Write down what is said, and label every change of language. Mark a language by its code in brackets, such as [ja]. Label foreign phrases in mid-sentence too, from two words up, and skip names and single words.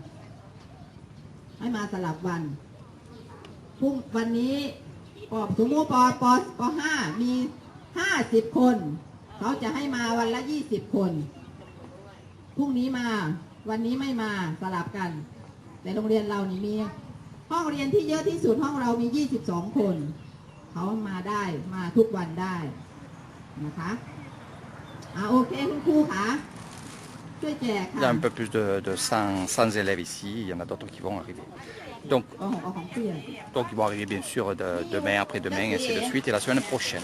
[th] พรุ่งวันนี้สมมติป.5 มี50 คนเขาจะให้มาวันละ20 คนพรุ่งนี้มาวันนี้ไม่มาสลับกันแต่โรงเรียนเรานี่มีห้องเรียนที่เยอะที่สุดห้องเรามี22 คนเขามาได้มาทุกวันได้นะคะโอเคคุณครูค่ะช่วยแจกค่ะ [fr] Il y a un peu plus de 100 élèves ici, il y en a d'autres qui vont arriver. Donc ils vont arriver bien sûr demain, après-demain, et ainsi de suite, et la semaine prochaine.